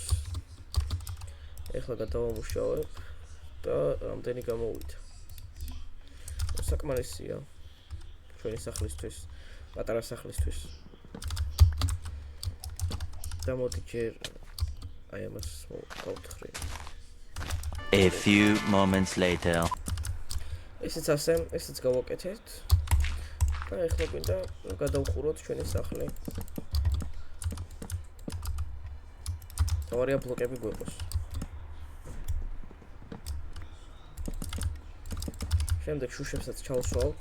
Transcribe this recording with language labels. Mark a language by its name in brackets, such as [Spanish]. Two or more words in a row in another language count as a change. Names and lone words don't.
[Georgian] ეხლა გადავამუშავებ და რამდენი გამოვიდა. საკმარისია ჩვენი სახლისთვის, პატარა სახლისთვის. და მოდი ჯერ აი ამას გავთხრი. [English] A few moments later. [Georgian] ესეც ასე, ესეც გავაკეთეთ. და ეხლა გვინდა გადავხუროთ ჩვენი სახლი. თავარია ბლოკები გვეყოს. შემდეგ შუშებსაც ჩავსვავთ.